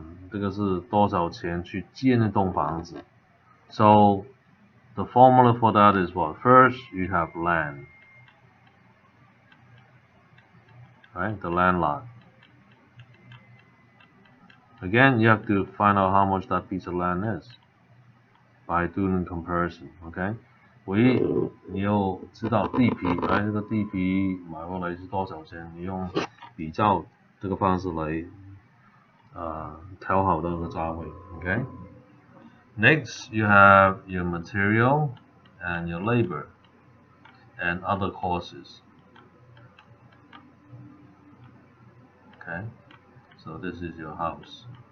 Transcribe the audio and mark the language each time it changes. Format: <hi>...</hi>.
<zh>这个是多少钱去建一栋房子</zh> <en>So the formula for that is what? First, you have land, right? The land lot. Again, you have to find out how much that piece of land is by doing comparison, okay?</en> <zh>唯一你要知道地皮，这个地皮买回来是多少钱，你用比较这个方式来调好的那个价位 ，okay?</zh> <en>Next, you have your material and your labor and other costs. Okay, so this is your house.</en>